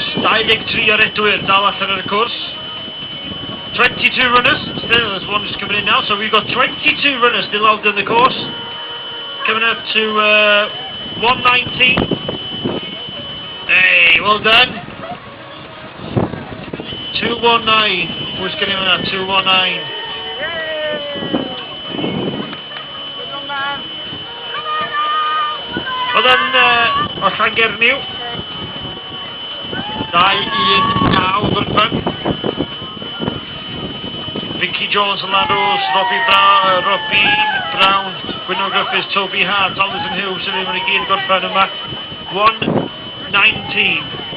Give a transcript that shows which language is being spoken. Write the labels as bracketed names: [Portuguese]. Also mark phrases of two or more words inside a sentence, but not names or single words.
[Welsh] 23 ar edwyr dal allan ar y cwrs. [English] 22 runners still, there's one just coming in now, so we've got 22 runners still out there on the course. Coming up to 119. Hey, well done. 219. Who's getting on that? 219. Well done, [Welsh] o Llangerniw. 2-1-9 gorffan. Vicky Jones and Lados, Robbie Brown, Gwynno Griffiths, Toby Hart, Alison Hughes, sy'n ddim yn i gyd gorffan yma. 1-19.